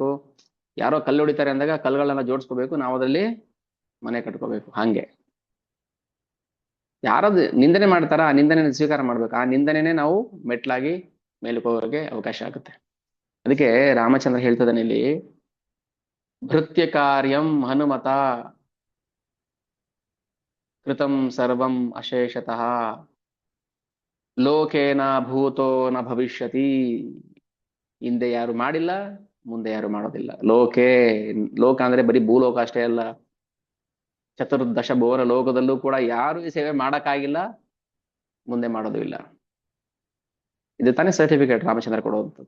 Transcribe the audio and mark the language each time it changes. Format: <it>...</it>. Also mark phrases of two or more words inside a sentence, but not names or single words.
<kn>ಯಾರೋ ಕಲ್ಲು ಹೊಡಿತಾರೆ ಅಂದಾಗ ಕಲ್ಲುಗಳನ್ನ ಜೋಡಿಸ್ಕೋಬೇಕು, ನಾವು ಅದ್ರಲ್ಲಿ ಮನೆ ಕಟ್ಕೋಬೇಕು. ಹಂಗೆ ಯಾರದು ನಿಂದನೆ ಮಾಡ್ತಾರ, ಆ ನಿಂದನೆ ಸ್ವೀಕಾರ ಮಾಡ್ಬೇಕು. ಆ ನಿಂದನೆನೇ ನಾವು ಮೆಟ್ಲಾಗಿ ಮೇಲಕ್ಕೆ ಹೋಗೋಕೆ ಅವಕಾಶ ಆಗುತ್ತೆ. ಅದಕ್ಕೆ ರಾಮಚಂದ್ರ ಹೇಳ್ತದಾನೆ ಇಲ್ಲಿ,</kn> <sa>ಭೃತ್ಯ ಕಾರ್ಯಂ ಹನುಮತ ಕೃತಂ ಸರ್ವಂ ಅಶೇಷತಃ ಲೋಕೇನ ಭೂತೋ ನ ಭವಿಷ್ಯತಿ.</sa> <kn>ಹಿಂದೆ ಯಾರು ಮಾಡಿಲ್ಲ, ಮುಂದೆ ಯಾರು ಮಾಡೋದಿಲ್ಲ. ಲೋಕೆ, ಲೋಕ ಅಂದ್ರೆ ಬರೀ ಭೂಲೋಕ ಅಷ್ಟೇ ಅಲ್ಲ, ಚತುರ್ದಶ ಭುವನ ಲೋಕದಲ್ಲೂ ಕೂಡ ಯಾರು ಈ ಸೇವೆ ಮಾಡಕ್ಕಾಗಿಲ್ಲ, ಮುಂದೆ ಮಾಡೋದು ಇಲ್ಲ. ಇದು ತಾನೇ ಸರ್ಟಿಫಿಕೇಟ್ ರಾಮಚಂದ್ರ ಕೊಡುವಂಥದ್ದು.</kn>